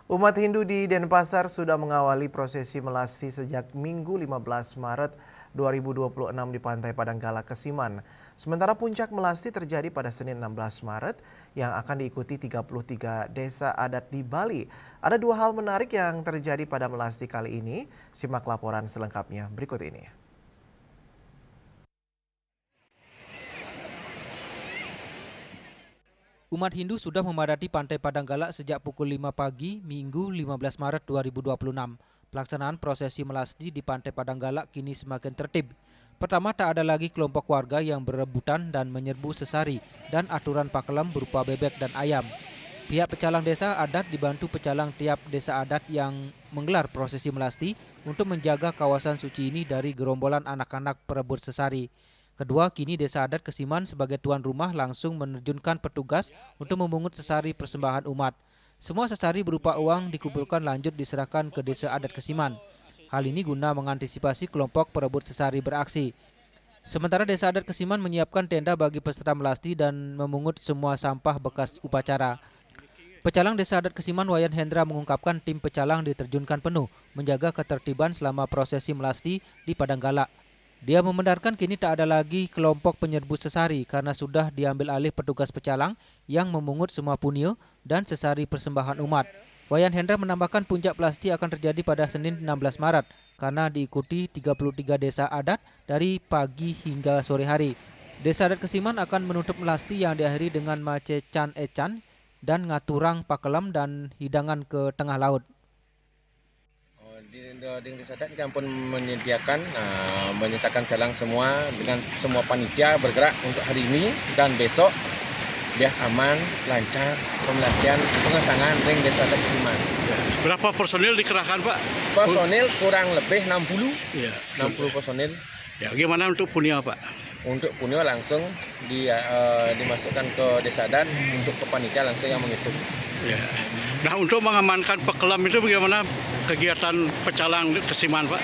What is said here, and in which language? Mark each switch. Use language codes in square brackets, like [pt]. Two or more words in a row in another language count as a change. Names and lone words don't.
[id] Umat Hindu di Denpasar sudah mengawali prosesi melasti sejak Minggu 15 Maret 2026 di Pantai Padanggala, Kesiman. Sementara puncak melasti terjadi pada Senin 16 Maret yang akan diikuti 33 desa adat di Bali. Ada dua hal menarik yang terjadi pada melasti kali ini. Simak laporan selengkapnya berikut ini. Umat Hindu sudah memadati Pantai Padanggala sejak pukul 5 pagi Minggu 15 Maret 2026. Pelaksanaan prosesi melasti di Pantai Padanggala kini semakin tertib. Pertama, tak ada lagi kelompok warga yang berebutan dan menyerbu sesari dan aturan pakelam berupa bebek dan ayam. Pihak pecalang desa adat dibantu pecalang tiap desa adat yang menggelar prosesi melasti untuk menjaga kawasan suci ini dari gerombolan anak-anak perebut sesari. Kedua, kini desa adat Kesiman sebagai tuan rumah langsung menerjunkan petugas untuk memungut sesari persembahan umat. Semua sesari berupa uang dikumpulkan lanjut diserahkan ke desa adat Kesiman. Hal ini guna mengantisipasi kelompok perebut sesari beraksi. Sementara desa adat Kesiman menyiapkan tenda bagi peserta melasti dan memungut semua sampah bekas upacara. Pecalang desa adat Kesiman Wayan Hendra mengungkapkan tim pecalang diterjunkan penuh menjaga ketertiban selama prosesi melasti di Padanggala. Dia membenarkan kini tak ada lagi kelompok penyerbu sesari karena sudah diambil alih petugas pecalang yang memungut semua punio dan sesari persembahan umat. Wayan Hendra menambahkan puncak melasti akan terjadi pada Senin 16 Maret karena diikuti 33 desa adat dari pagi hingga sore hari. Desa adat Kesiman akan menutup melasti yang diakhiri dengan mace can ecan dan ngaturang pakelam dan hidangan ke tengah laut. Di desa adat kami pun menyertakan jalan semua dengan semua panitia bergerak untuk hari ini dan besok biar aman, lancar pemelastian pengesangan ring desa adat Kesiman. Berapa personil dikerahkan, Pak? Personil kurang lebih 60. Ya, 60 personil. Ya, gimana untuk punya, Pak? Untuk punio langsung dimasukkan ke desa adat untuk ke panitia langsung yang menghitung. Ya. Nah, untuk mengamankan pekelam itu bagaimana kegiatan pecalang Kesiman, Pak?